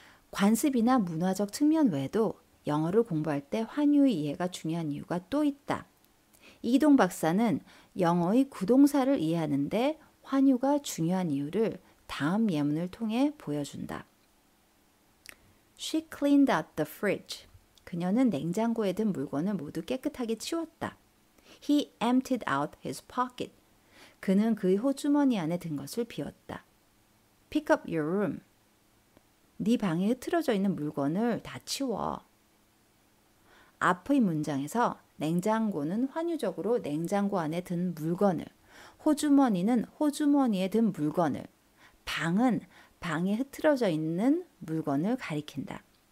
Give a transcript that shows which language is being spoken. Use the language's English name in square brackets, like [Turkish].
[Korean] 관습이나 문화적 측면 외에도 영어를 공부할 때 환유의 이해가 중요한 이유가 또 있다. 이기동 박사는 영어의 구동사를 이해하는데 환유가 중요한 이유를 다음 예문을 통해 보여준다. [English] She cleaned out the fridge. [Korean] 그녀는 냉장고에 든 물건을 모두 깨끗하게 치웠다. [English] He emptied out his pocket. [Korean] 그는 그의 호주머니 안에 든 것을 비웠다. [English] Pick up your room. [Korean] 네 방에 흐트러져 있는 물건을 다 치워. 앞의 문장에서 냉장고는 환유적으로 냉장고 안에 든 물건을, 호주머니는 호주머니에 든 물건을, 방은 방에 흐트러져 있는 물건을 가리킨다.